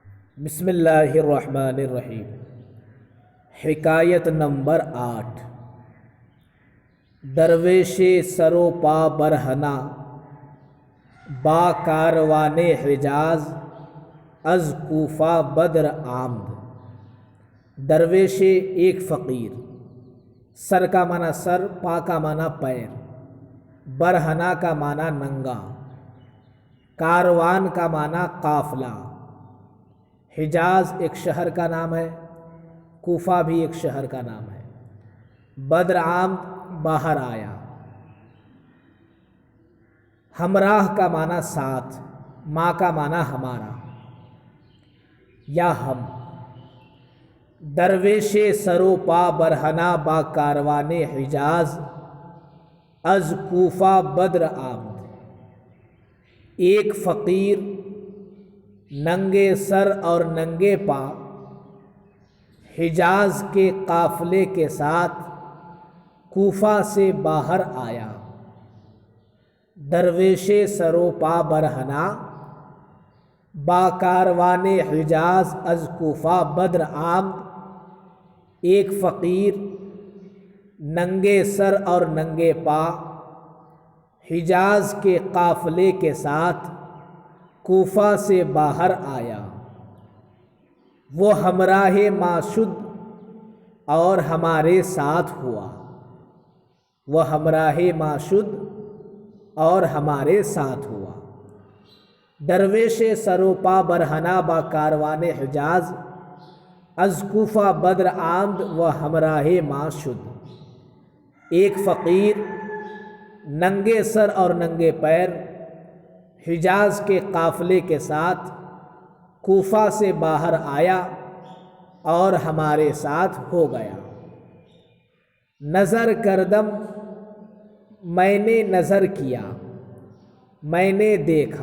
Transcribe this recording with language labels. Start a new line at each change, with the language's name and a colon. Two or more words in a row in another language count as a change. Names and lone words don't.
Arabic: بسم اللہ الرحمن الرحیم۔
Urdu: حکایت نمبر 8۔
Persian: درویش سرو پا برہنہ با کاروان حجاز از کوفہ بدر آمد۔
Urdu: درویش ایک فقیر، سر کا معنی سر، پا کا معنی پیر، برہنہ کا معنی ننگا، کاروان کا معنی قافلہ۔ حجاز ایک شہر کا نام ہے، کوفہ بھی ایک شہر کا نام ہے۔
Persian: بدر آمد
Urdu: باہر آیا۔ ہمراہ کا معنی ساتھ، ماں کا معنی ہمارا یا ہم۔
Persian: درویش سرو پا برہنہ با کاروان حجاز از کوفہ بدر آمد۔
Urdu: ایک فقیر ننگے سر اور ننگے پا حجاز کے قافلے کے ساتھ کوفہ سے باہر آیا۔
Persian: درویش سرو پا برہنہ با کاروان حجاز از کوفہ بدر آمد۔
Urdu: ایک فقیر ننگے سر اور ننگے پا حجاز کے قافلے کے ساتھ کوفہ سے باہر آیا۔ وہ
Persian: ہمراہ ما شد
Urdu: اور ہمارے ساتھ ہوا۔ وہ
Persian: ہمراہ ما شد
Urdu: اور ہمارے ساتھ ہوا۔
Persian: درویش سرو پا برہنہ با کاروان حجاز از کوفہ بدر آمد و ہمراہ ما شد۔
Urdu: ایک فقیر ننگے سر اور ننگے پیر حجاز کے قافلے کے ساتھ کوفہ سے باہر آیا اور ہمارے ساتھ ہو گیا۔
Persian: نظر کردم
Urdu: میں نے نظر کیا، میں نے دیکھا۔